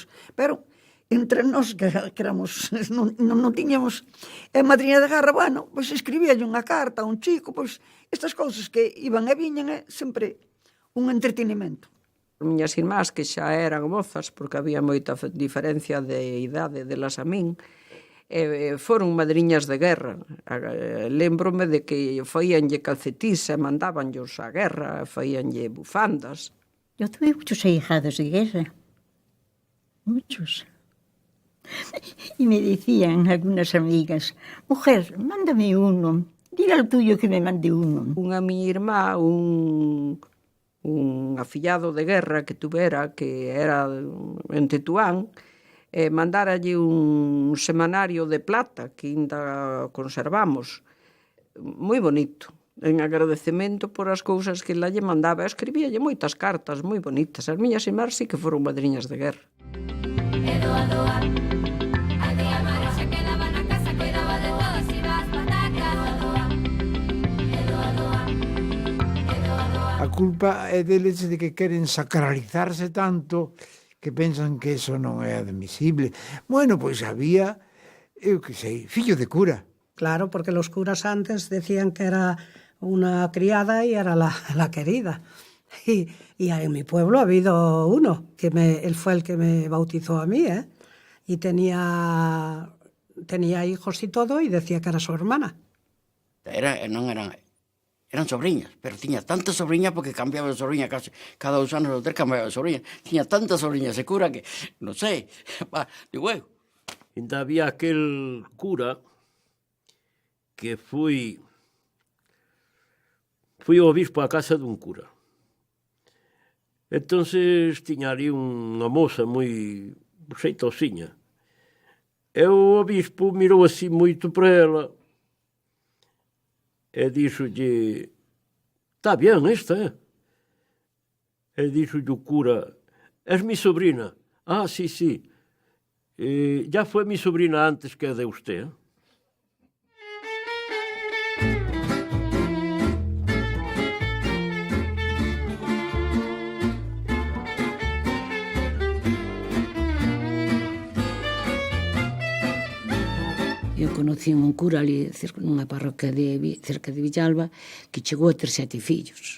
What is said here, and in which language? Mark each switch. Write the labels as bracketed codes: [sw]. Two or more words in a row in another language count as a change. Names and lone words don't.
[gl] Pero entre nós, que éramos, non tiñamos madriña de guerra, bueno, pois escribíalle unha carta a un chico, pois estas cousas que iban e viñan sempre un entretenimento. Miñas irmás, que xa eran mozas, porque había moita diferencia de idade delas a min, foron madriñas de guerra. Lembrome de que faíanlle calcetís e mandábanllos á guerra, faíanlle bufandas. [es] Yo tuve muchos ahijados de guerra, muchos. Y me decían algunas amigas, mujer, mándame uno, dile al tuyo que me mande uno. [gl] Unha miña irmá, un afillado de guerra que tuvera, que era en Tetuán, mandáralle un semanario de plata que ainda conservamos, moi bonito, en agradecemento por as cousas que ela lle mandaba. Escribíalle moitas cartas moi bonitas. As miñas irmás sí que foron madriñas de guerra. Doa, doa, aldea Mara xa quedaba na casa, cuidaba de todos, iba as patacas, doa, doa, doa, doa, doa, doa. A culpa é deles de que queren sacralizarse tanto que pensan que eso non é admisible. Bueno, pois había, eu que sei, fillo de cura. [es] Claro, porque los curas antes decían que era una criada y era la querida. Y en mi pueblo ha habido uno, que él fue el que me bautizó a mí, ¿eh? Y tenía hijos y todo, y decía que era su hermana. [gl] Eran sobriñas, pero tiña tantas sobriñas porque cambiaba de sobriña casi cada 2 anos ou 3 cambiaba de sobriña. Tiña tantas sobriñas de cura que, non sei, digo eu. Ainda había aquel cura que fui obispo a casa dun cura. Entonces tiña ali unha moza moi xeitosiña. E o obispo mirou así moito para ela e díxolle: [es] "Está bien esta, [gl] eh?" E díxolle o cura: [es] "Es mi sobrina." "Ah, sí, sí. Ya fue mi sobrina antes que de usted, eh?" [gl] Eu conocí un cura ali nunha parroquia cerca de Villalba que chegou a ter 7 fillos.